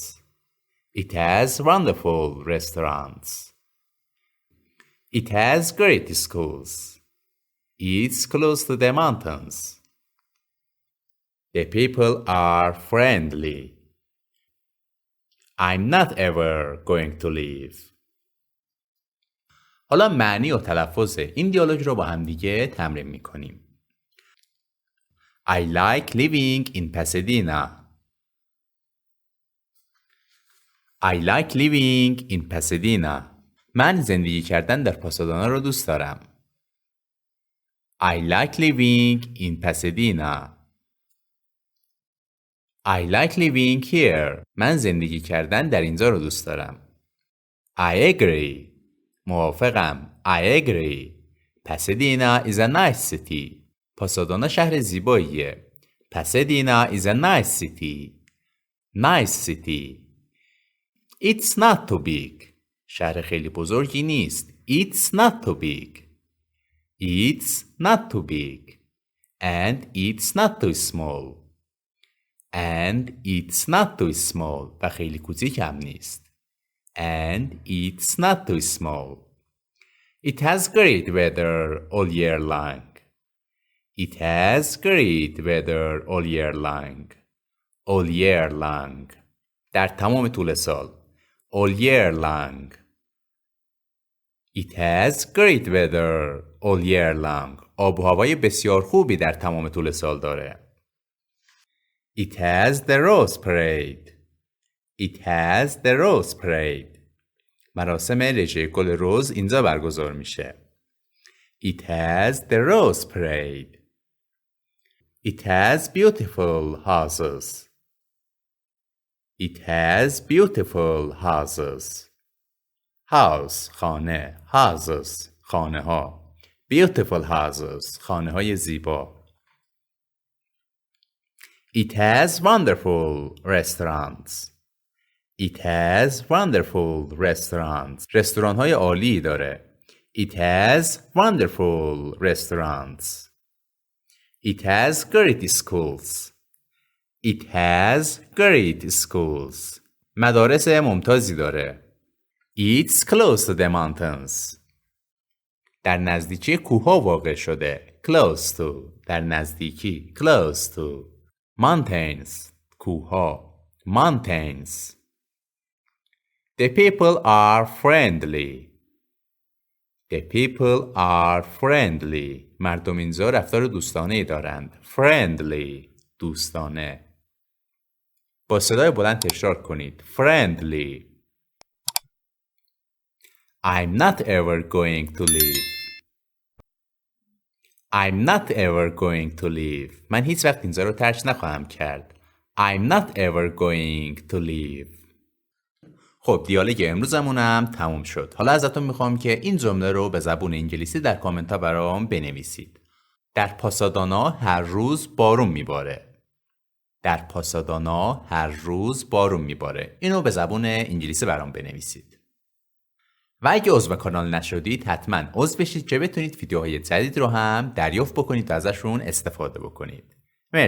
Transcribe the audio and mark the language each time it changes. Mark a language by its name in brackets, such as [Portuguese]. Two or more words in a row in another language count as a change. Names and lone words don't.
[English] It has wonderful restaurants. It has great schools. It's close to the mountains. The people are friendly. I'm not ever going to leave. [Persian] حالا معنی و تلفظ این دیالوگ رو با هم دیگه تمرین میکنیم. [English] I like living in Pasadena. I like living in Pasadena. [Persian] من زندگی کردن در پاسادانا رو دوست دارم. [English] I like living in Pasadena. I like living here. [Persian] من زندگی کردن در اینجا رو دوست دارم. [English] I agree. موافقم. I agree. Pasadena is a nice city. [Persian] پاسادانا شهر زیباییه. [English] Pasadena is a nice city. Nice city. It's not too big. [Persian] شهر خیلی بزرگی نیست. [English] It's not too big. It's not too big. And it's not too small. And it's not too small. [Persian] و خیلی کوچیک هم نیست. [English] And it's not too small. It has great weather all year long. It has great weather all year long. All year long. [Persian] در تمام طول سال. [English] All year long. It has great weather all year long. [Persian] آب و هوای بسیار خوبی در تمام طول سال داره. [English] It has the Rose Parade. It has the Rose Parade. [Persian] مراسم رژه گل رز اینجا برگزار میشه. [English] It has the Rose Parade. It has beautiful houses. It has beautiful houses. [Persian] House خانه. Houses خانه ها. [English] Beautiful houses [Persian] خانه های زیبا. [English] It has wonderful restaurants. It has wonderful restaurants. [Persian] رستوران های عالی داره. [English] It has wonderful restaurants. It has great schools. It has great schools. [Persian] مدارس ممتازی داره. [English] It's close to the mountains. [Persian] در نزدیکی کوه‌ها واقع شده. [English] Close to. [Persian] در نزدیکی. [English] Close to. Mountains. [Persian] کوه‌ها. [English] Mountains. The people are friendly. The people are friendly. [Persian] مردم اینجا رفتار دوستانه‌ای دارند. Friendly. دوستانه. با صدای بلند تکرار کنید. [English] Friendly. I'm not ever going to leave. I'm not ever going to leave. [Persian] من هیچ وقت اینجا رو ترک نخواهم کرد. [English] I'm not ever going to leave. [Persian] خب دیالوگ امروزمونم تموم شد. حالا ازتون میخوام که این جمله رو به زبان انگلیسی در کامنت ها برام بنویسید. در پاسادانا هر روز بارون میباره. در پاسادانا هر روز بارون میباره. اینو به زبان انگلیسی برام بنویسید. و اگه عضو کانال نشدید حتما عضو بشید که بتونید ویدیوهای جدید رو هم دریافت بکنید و ازشون استفاده بکنید.